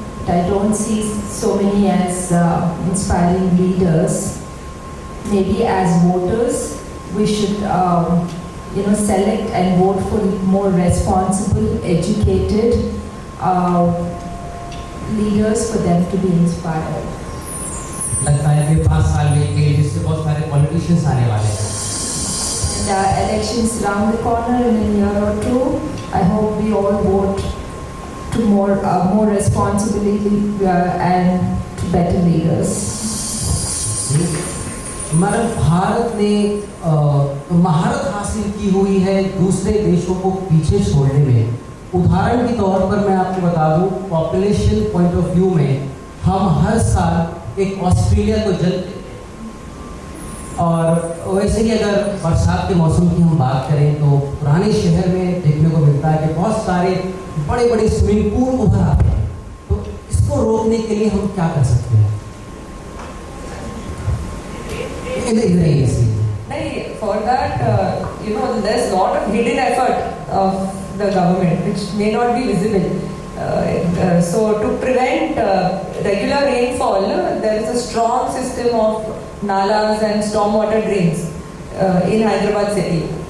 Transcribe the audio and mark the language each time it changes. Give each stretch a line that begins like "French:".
English: But I don't see so many as inspiring leaders. Maybe as voters, we should select and vote for more responsible, educated leaders for them to be inspired.
Hindi: लगता है कि 5 साल में के जिससे बहुत सारे पॉलिटिशियंस आने वाले हैं.
English: And elections round the corner in a year or two. I hope we all vote to more responsibility and to better leaders.
Hindi: हमारे भारत ने महारत हासिल की हुई है दूसरे देशों को पीछे छोड़ने में. उदाहरण के तौर पर मैं आपको बता दूं, पॉपुलेशन पॉइंट ऑफ व्यू में हम हर साल एक ऑस्ट्रेलिया को जन्म, और वैसे ही अगर बरसात के मौसम की हम बात करें तो पुराने शहर में देखने को मिलता है कि बहुत सारे बड़े बड़े स्विमिंग पूल उभर आते हैं. तो इसको रोकने के लिए हम क्या कर सकते हैं?
English: For that, there's a lot of hidden effort of the government which may not be visible. So to prevent regular rainfall, there is a strong system of nalas and stormwater drains in Hyderabad city.